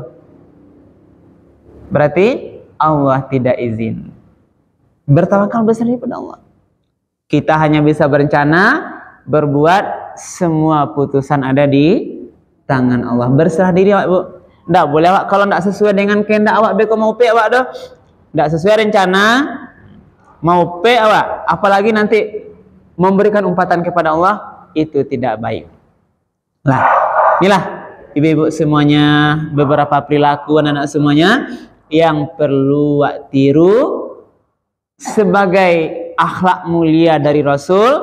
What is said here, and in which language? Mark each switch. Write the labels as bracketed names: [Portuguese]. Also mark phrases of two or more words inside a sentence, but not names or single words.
[Indonesian] Berarti Allah tidak izin. Bertawakal berserah diri pada Allah. Kita hanya bisa berencana, berbuat, semua putusan ada di tangan Allah. Berserah diri awak Bu. Tidak boleh awak kalau tidak sesuai dengan kehendak awak, [Minangkabau] beko mau pe awak doh. [Indonesian] Tidak sesuai rencana, [Minangkabau] mau pe awak, [Indonesian] apalagi nanti memberikan umpatan kepada Allah, itu tidak baik. Lah, inilah ibu-ibu semuanya, beberapa perilaku anak-anak semuanya yang perlu awak tiru sebagai akhlak mulia dari Rasul.